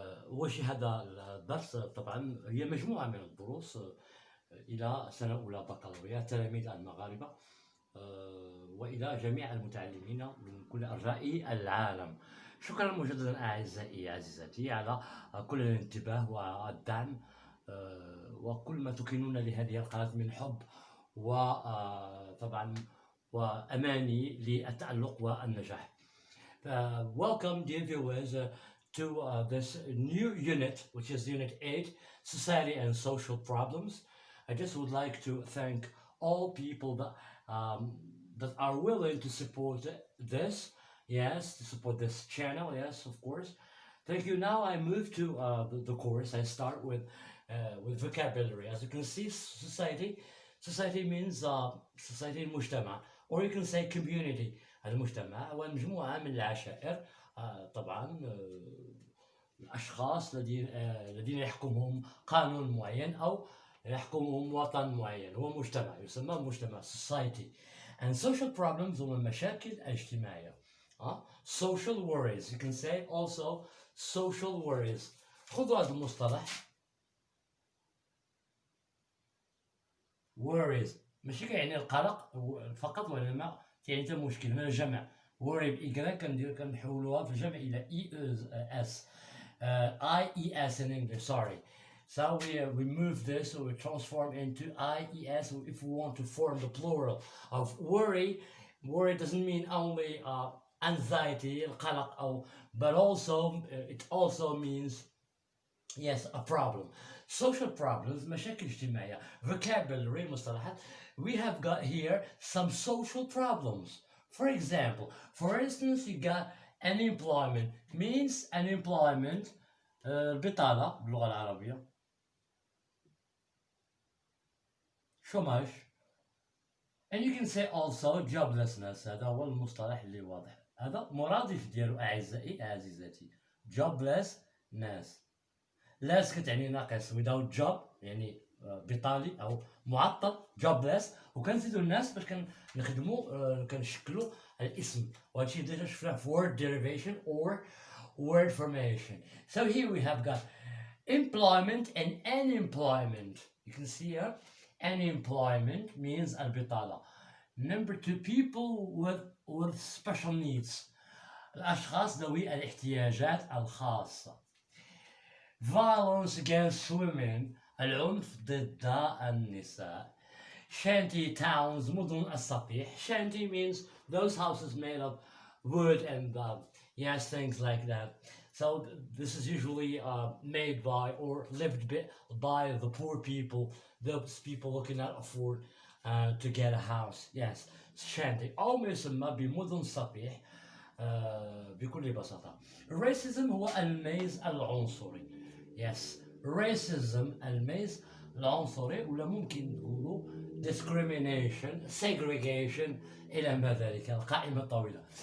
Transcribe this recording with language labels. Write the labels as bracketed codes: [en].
[ar] وش هذا الدرس؟ طبعا هي مجموعة من الدروس إلى سنة أولى بكالوريا تلاميذ المغاربة وإلى جميع المتعلمين من كل أرجاء العالم. شكرا مجددا أعزائي عزيزاتي على كل الانتباه والدعم وكل ما تكنون لهذه القناة من حب وطبعا وأماني للتألق والنجاح. [en] Welcome dear viewers to this new unit, which is Unit 8, Society and Social Problems. I just would like to thank all people that are willing to support this, yes, to support this channel, yes, of course. Thank you. Now I move to the course. I start with vocabulary. As you can see, society means society المجتمع, or you can say community. [ar] المجتمع هو مجموعة من العشائر طبعا الأشخاص الذين يحكمهم قانون معين أو يحكمهم وطن معين، هو مجتمع يسمى مجتمع society. [en] And social problems [ar] هما المشاكل الاجتماعية. [en] Social worries, you can say also social worries. [ar] خذوا هذا المصطلح worries، ماشي كيعني القلق فقط، وإنما يعني حتى مشكل من الجمع. [en] worry [ar] بإي كنحولوها في الجمع إلى [en] ES IES in English, sorry. So we move this, so we transform into IES if we want to form the plural of worry. Worry doesn't mean only anxiety, القلق, but also it also means, yes, a problem. Social problems, [ar] مشاكل اجتماعية. [en] Vocabulary, مصطلحات. We have got here some social problems. For example, for instance, you got unemployment. Means unemployment [ar] بطالة باللغة العربية، شوماج. [en] And you can say also joblessness. [ar] هذا هو المصطلح اللي واضح، هذا مرادف ديالو أعزائي عزيزاتي. [en] joblessness. [ar] less كتعني ناقص، [en] without job [ar] يعني بطالي أو معطل، jobless. وكنزيدو الناس باش كنخدمو كنشكلو الاسم، وهادشي ديجا شفناه في [en] word derivation or word formation. So here we have got employment and unemployment. You can see here unemployment means البطالة. Number 2, people with special needs، [ar] الأشخاص ذوي الاحتياجات الخاصة. [en] Violence against women، [ar] العنف ضد النساء. [en] Shanty towns، [ar] مدن السطيح. [en] Shanty means those houses made of wood and yes, things like that. So this is usually made by or lived by the poor people, those people who cannot afford to get a house. Yes, shanty. [ar] أو ما يسمى بمدن سطيح بكل بساطة. Racism هو الميز العنصري. [en] Yes, racism [ar] الميز العنصري، ولا ممكن نقولوا discrimination, segregation إلى ما ذلك، القائمة طويلة.